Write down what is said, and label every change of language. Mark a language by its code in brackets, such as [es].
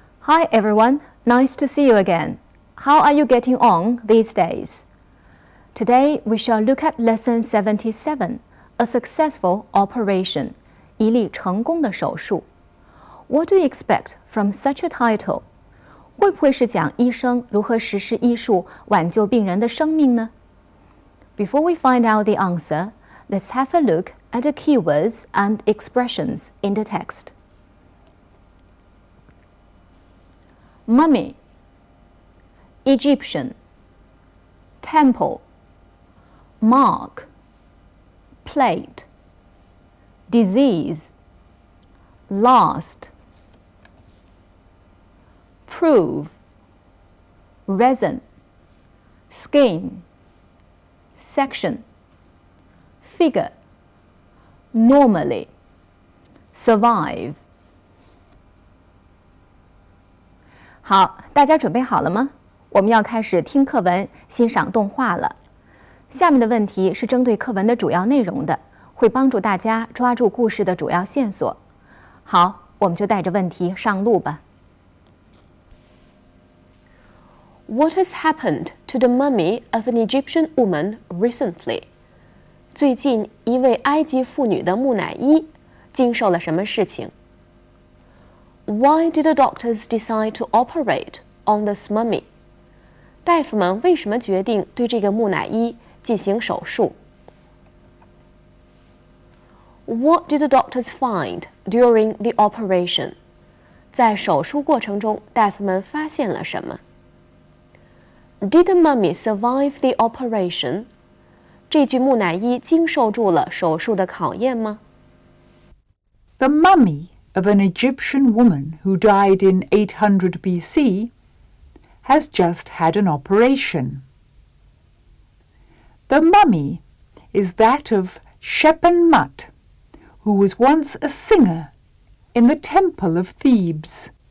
[en] Hi everyone, nice to see you again. How are you getting on these days? Today we shall look at lesson 77, a successful operation, [zh] 一例成功的手术。 [en] What do you expect from such a title? [zh] 会不会是讲医生如何实施医术挽救病人的生命呢？ [en] Before we find out the answer, let's have a look at the keywords and expressions in the text. Mummy, Egyptian, temple, mark, plate, disease, last, prove, resin, skin, section, figure, normally, survive. [zh] 好，大家准备好了吗？我们要开始听课文、欣赏动画了。下面的问题是针对课文的主要内容的，会帮助大家抓住故事的主要线索。好，我们就带着问题上路吧。 [en] What has happened to the mummy of an Egyptian woman recently? [zh] 最近一位埃及妇女的木乃伊经受了什么事情？ [en] Why did the doctors decide to operate on this mummy? [zh] 大夫们为什么决定对这个木乃伊进行手术？ [en] What did the doctors find during the operation? [zh] 在手术过程中，大夫们发现了什么？ [en] Did the mummy survive the operation? [zh] 这具木乃伊经受住了手术的考验吗？ [en] The mummy of an Egyptian woman who died in 800 BC has just had an operation. The mummy is that of Shep-en-Mut, who was once a singer in the temple of Thebes.